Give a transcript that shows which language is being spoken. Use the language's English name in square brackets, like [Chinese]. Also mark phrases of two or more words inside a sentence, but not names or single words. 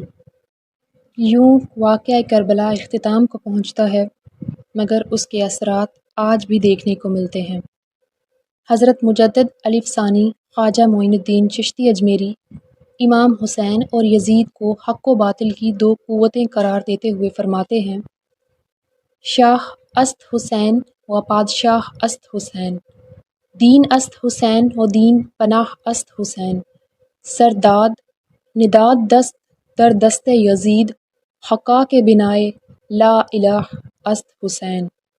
[Urdu] یوں واقعہ کربلا اختتام کو پہنچتا ہے، مگر اس کے اثرات آج بھی دیکھنے کو ملتے ہیں۔ حضرت مجدد الف ثانی خواجہ معین الدین چشتی اجمیری امام حسین اور یزید کو حق و باطل کی دو قوتیں قرار دیتے ہوئے فرماتے ہیں: [Persian] شاہ است حسین و پادشاہ است حسین، دین است حسین و دین پناہ است حسین، سرداد نداد دست در دست یزید، حقا کے بنائے لا الہ است حسین۔